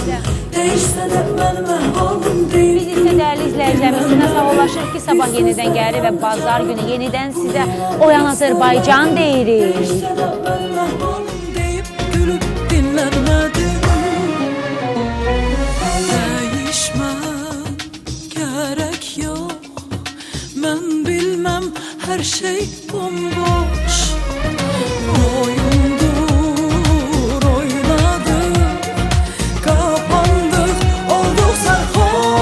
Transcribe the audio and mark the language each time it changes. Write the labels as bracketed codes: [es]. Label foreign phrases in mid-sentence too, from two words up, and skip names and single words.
[tr] Değişse de benim ehvalım değil. [az] Biz isə dəyərli izləyicilərimiz sizinlə sağollaşırıq ki, sabah yenidən gəlir və bazar günü yenidən sizə Oyan Azərbaycan deyirik. [tr] Değişse de benim ehvalım deyip gülüp dinlenmedim. Değişmem gerek yok, ben bilmem her şey bomboş. Oyundur, oynadık, kapandık, olduk sarhoş.